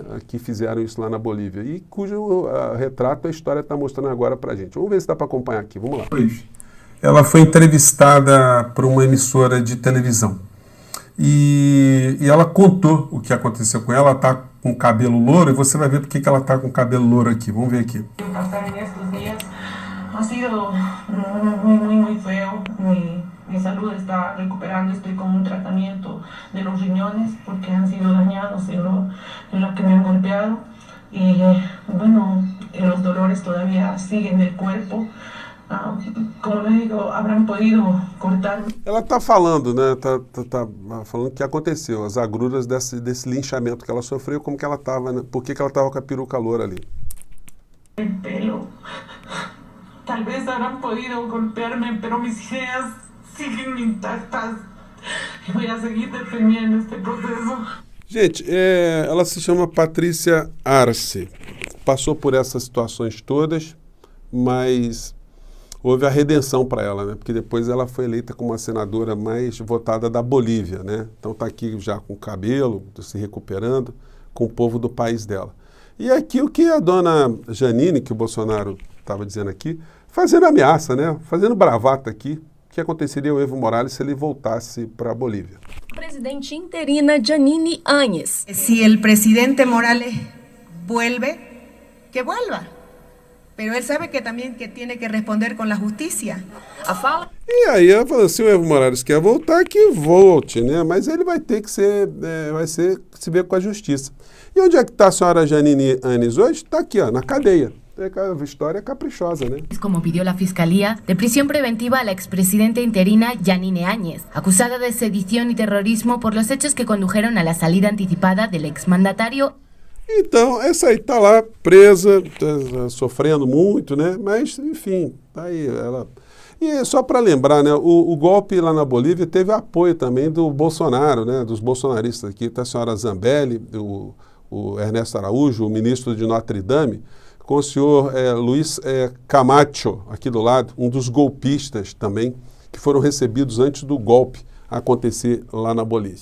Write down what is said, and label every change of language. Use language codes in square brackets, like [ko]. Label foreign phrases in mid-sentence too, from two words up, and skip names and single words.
[pt] Que fizeram isso lá na Bolívia e cujo retrato a história está mostrando agora para a gente. Vamos ver se dá para acompanhar aqui, vamos lá. Ela foi entrevistada por uma emissora de televisão e ela contou o que aconteceu com ela. Ela está com cabelo louro e você vai ver por que ela está com cabelo louro aqui. Vamos ver aqui. [es] Pasar en estos días ha sido muy feo, muy salud está recuperando, estoy con un tratamiento de los riñones porque han sido dañados en lo que me han golpeado. Y bueno, los dolores todavía siguen del cuerpo. Como le digo, habrán podido cortar. [pt] Ela está falando, né? Tá falando o que aconteceu, as agruras desse linchamento que ela sofreu, como que ela estava, né? Por que ela estava com a peruca loura ali? [es] El pelo. Tal vez habrán podido golpearme, pero mis ideas siguen intactas. Y voy a seguir defendiendo este proceso. [pt] Gente, ela se chama Patrícia Arce. Passou por essas situações todas, mas houve a redenção para ela, né? Porque depois ela foi eleita como a senadora mais votada da Bolívia, né? Então está aqui já com o cabelo, se recuperando, com o povo do país dela. E aqui o que a dona Janine, que o Bolsonaro estava dizendo aqui, fazendo ameaça, né? Fazendo bravata aqui, o que aconteceria ao Evo Morales se ele voltasse para a Bolívia. Presidente interina Janine Áñez. [es] Si el presidente Morales vuelve, que vuelva. Pero él sabe que también que tiene que responder con la justicia. [pt] E aí ela falou, se o Evo Morales quer voltar, que volte, né? Mas ele vai ter que se ver com a justiça. E onde é que está a senhora Janine Áñez hoje? Está aqui, ó, na cadeia. A história caprichosa, né? [es] Como pidió la Fiscalía, de prisión preventiva a la expresidenta interina Janine Áñez, acusada de sedición y terrorismo por los hechos que condujeron a la salida anticipada del exmandatario. [pt] Então, essa aí tá lá presa, tá sofrendo muito, né? Mas, enfim, tá aí ela... E só para lembrar, né? O golpe lá na Bolívia teve apoio também do Bolsonaro, né? Dos bolsonaristas aqui, tá a senhora Zambelli, o Ernesto Araújo, o ministro de Notre Dame, com o senhor Luiz Camacho, aqui do lado, um dos golpistas também, que foram recebidos antes do golpe acontecer lá na Bolívia.